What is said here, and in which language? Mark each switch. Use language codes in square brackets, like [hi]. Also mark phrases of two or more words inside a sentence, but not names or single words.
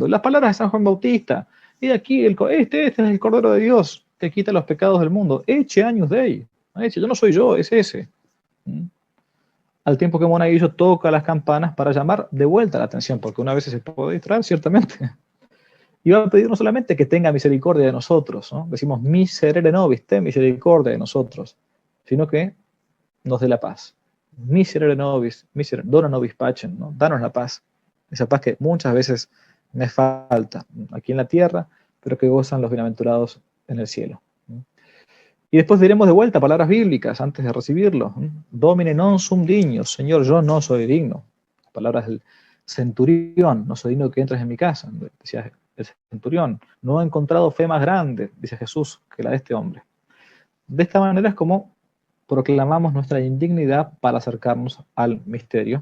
[es] Las palabras de San Juan Bautista, y aquí este es el Cordero de Dios que quita los pecados del mundo, [la] Ecce Agnus Dei, [es] yo no soy yo, es ese. Al tiempo que Monaguillo toca las campanas para llamar de vuelta la atención, porque una vez se puede distraer, ciertamente. Y va a pedir no solamente que tenga misericordia de nosotros, ¿no? Decimos [la] miserere nobis, [es] ten misericordia de nosotros, sino que nos dé la paz. [la] Miserere nobis, dona nobis pacem, [es] ¿no? Danos la paz. Esa paz que muchas veces me falta aquí en la tierra, pero que gozan los bienaventurados en el cielo. Y después diremos de vuelta palabras bíblicas antes de recibirlo. [la] Domine non sum dignus, [es] Señor, yo no soy digno. Palabras del centurión, no soy digno que entres en mi casa, decía el centurión. No he encontrado fe más grande, dice Jesús, que la de este hombre. De esta manera es como proclamamos nuestra indignidad para acercarnos al misterio.